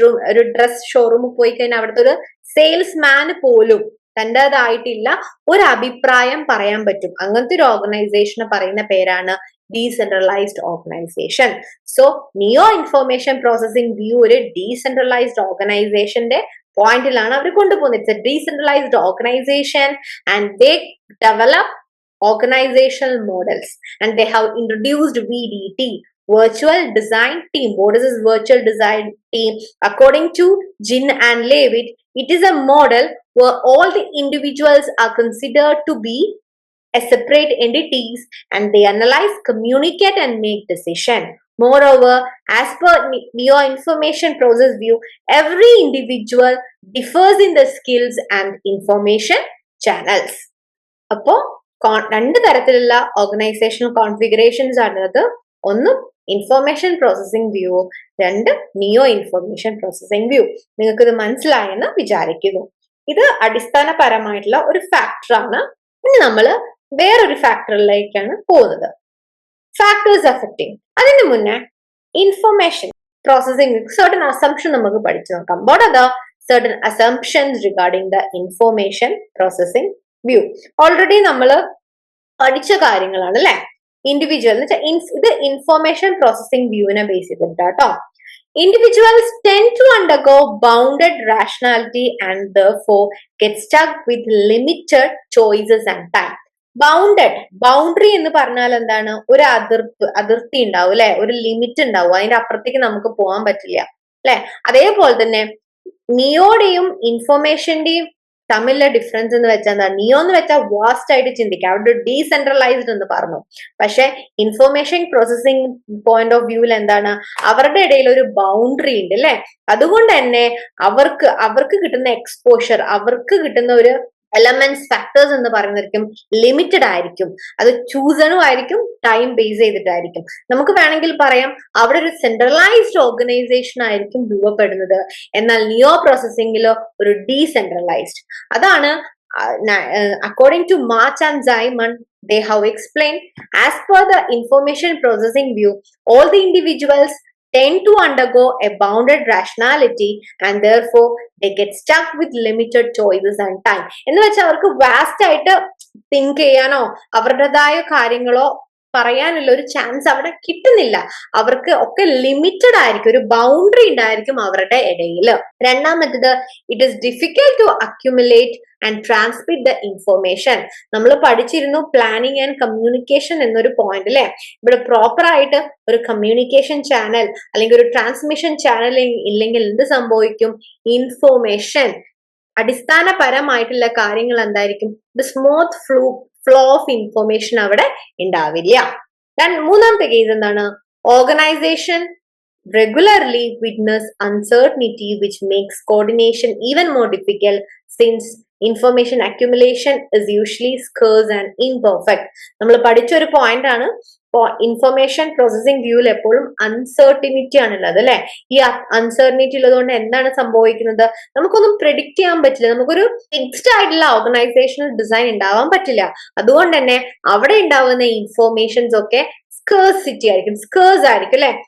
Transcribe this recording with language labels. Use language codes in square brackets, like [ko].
[ml] ഒരു ഡ്രസ് ഷോറൂമിൽ പോയി കഴിഞ്ഞാൽ അവിടുത്തെ ഒരു സെയിൽസ്മാന് പോലും തൻ്റെതായിട്ടില്ല ഒരു അഭിപ്രായം പറയാൻ പറ്റും. അങ്ങനത്തെ ഒരു ഓർഗനൈസേഷനെ പറയുന്ന പേരാണ് ഡീസെൻട്രലൈസ്ഡ് ഓർഗനൈസേഷൻ. സോ നിയോ ഇൻഫർമേഷൻ പ്രോസസിംഗ് വ്യൂ ഒരു ഡീസെൻട്രലൈസ്ഡ് ഓർഗനൈസേഷന്റെ പോയിന്റിലാണ് അവർ കൊണ്ടുപോകുന്നത്. [en] It's a decentralised organisation and they develop organizational models, and they have introduced VDT, virtual design team. What is this virtual design team? According to Jin and Levitt, it is a model where all the individuals are considered to be as separate entities and they analyze, communicate and make decision. Moreover, as per Neo information process view, every individual differs in the skills and information channels. [ml] Appo രണ്ട് തരത്തിലുള്ള organisational configurations ആണുള്ളത്. ഒന്ന് information processing view, രണ്ട് നിയോ information processing view. നിങ്ങൾക്ക് ഇത് മനസ്സിലായെന്ന് വിചാരിക്കുന്നു. ഇത് അടിസ്ഥാനപരമായിട്ടുള്ള ഒരു ഫാക്ടറാണ്. ഇനി നമ്മൾ വേറൊരു ഫാക്ടറിലേക്കാണ് പോകുന്നത്, ഫാക്ടേഴ്സ് അഫക്റ്റിംഗ്. അതിന് മുന്നേ ഇൻഫർമേഷൻ പ്രോസസിംഗ് [en] certain assumption [ml] നമുക്ക് പഠിച്ചു നോക്കാം. [en] What are the certain assumptions regarding the information processing view? [ml] Already നമ്മൾ പഠിച്ച കാര്യങ്ങളാണ് അല്ലെ. ഇൻഡിവിജ്വൽ എന്ന് വെച്ചാൽ ഇത് information processing വ്യൂവിനെ base ചെയ്തിട്ടാട്ടോ. [en] Individuals tend to undergo bounded rationality and therefore get stuck with limited choices and time. [ml] Boundary എന്ന് പറഞ്ഞാൽ എന്താണ്? ഒരു അതിർത്തി ഉണ്ടാവും അല്ലെ, ഒരു ലിമിറ്റ് ഉണ്ടാവും, അതിന്റെ അപ്പുറത്തേക്ക് നമുക്ക് പോകാൻ പറ്റില്ല അല്ലെ. അതേപോലെ തന്നെ നിയോടെയും ഇൻഫർമേഷന്റെയും തമ്മിലുള്ള ഡിഫറൻസ് എന്ന് വെച്ചാൽ എന്താ? നിയോ എന്ന് വെച്ചാൽ വാസ്റ്റ് ആയിട്ട് ചിന്തിക്കുക, അവിടെ ഡീസെൻട്രലൈസ്ഡ് എന്ന് പറഞ്ഞു. പക്ഷെ ഇൻഫർമേഷൻ പ്രോസസിംഗ് പോയിന്റ് ഓഫ് വ്യൂവിൽ എന്താണ്? അവരുടെ ഇടയിൽ ഒരു ബൗണ്ടറി ഉണ്ട് അല്ലെ. അതുകൊണ്ട് തന്നെ അവർക്ക് കിട്ടുന്ന എക്സ്പോഷർ, അവർക്ക് കിട്ടുന്ന ഒരു എലമെന്റ്സ് ഫാക്ടേഴ്സ് എന്ന് പറയുന്നതായിരിക്കും ലിമിറ്റഡ് ആയിരിക്കും. അത് ചൂസണും ആയിരിക്കും, ടൈം ബേസ് ചെയ്തിട്ടായിരിക്കും. നമുക്ക് വേണമെങ്കിൽ പറയാം അവിടെ ഒരു സെൻട്രലൈസ്ഡ് ഓർഗനൈസേഷൻ ആയിരിക്കും രൂപപ്പെടുന്നത്. എന്നാൽ നിയോ പ്രോസസിംഗിലോ ഒരു ഡീസെൻട്രലൈസ്ഡ്. അതാണ് [en] According to March and Simon they have explained, as per the information processing view, all the individuals tend to undergo a bounded rationality and therefore they get stuck with limited choices and time. [ml] എന്ന് വെച്ചാൽ അവർക്ക് vast ആയിട്ട് think ചെയ്യാനോ അവരുടേതായ കാര്യങ്ങളോ പറയാനുള്ള ഒരു chance അവിടെ കിട്ടുന്നില്ല. അവർക്ക് ഒക്കെ ലിമിറ്റഡ് ആയിരിക്കും, ഒരു ബൗണ്ടറി ഉണ്ടായിരിക്കും അവരുടെ ഇടയിൽ. രണ്ടാമത്തത്, [en] It is difficult to accumulate and transmit the information. [ml] നമ്മൾ പഠിച്ചിരുന്നു പ്ലാനിങ് ആൻഡ് കമ്മ്യൂണിക്കേഷൻ എന്നൊരു പോയിന്റ് അല്ലെ. ഇവിടെ പ്രോപ്പർ ആയിട്ട് ഒരു കമ്മ്യൂണിക്കേഷൻ ചാനൽ അല്ലെങ്കിൽ ഒരു ട്രാൻസ്മിഷൻ ചാനൽ ഇല്ലെങ്കിൽ എന്ത് സംഭവിക്കും? ഇൻഫോർമേഷൻ, അടിസ്ഥാനപരമായിട്ടുള്ള കാര്യങ്ങൾ എന്തായിരിക്കും? സ്മൂത്ത് ഫ്ലോ ഓഫ് ഇൻഫോർമേഷൻ അവിടെ ഉണ്ടാവില്ല. മൂന്നാമത്തെ കേസ് എന്താണ്? [en] Organisation regularly witness uncertainty which makes coordination even more difficult since information accumulation is usually scarce and imperfect. [ml] നമ്മൾ പഠിച്ച ഒരു പോയിന്റ് ആണ്. ഇൻഫർമേഷൻ പ്രോസസിംഗ് വ്യൂവിൽ എപ്പോഴും അൺസർട്ടിനിറ്റി ആണുള്ളത് അല്ലെ. ഈ അൺസർട്ടിനിറ്റി ഉള്ളതുകൊണ്ട് എന്താണ് സംഭവിക്കുന്നത്? നമുക്കൊന്നും പ്രെഡിക്റ്റ് ചെയ്യാൻ പറ്റില്ല, നമുക്കൊരു ഫിക്സ്ഡ് ആയിട്ടുള്ള ഓർഗനൈസേഷണൽ ഡിസൈൻ ഉണ്ടാവാൻ പറ്റില്ല. അതുകൊണ്ട് തന്നെ അവിടെ ഉണ്ടാവുന്ന ഇൻഫോർമേഷൻസ് ഒക്കെ സ്കേഴ്സിറ്റി ആയിരിക്കും, സ്കേഴ്സ് ആയിരിക്കും അല്ലെ.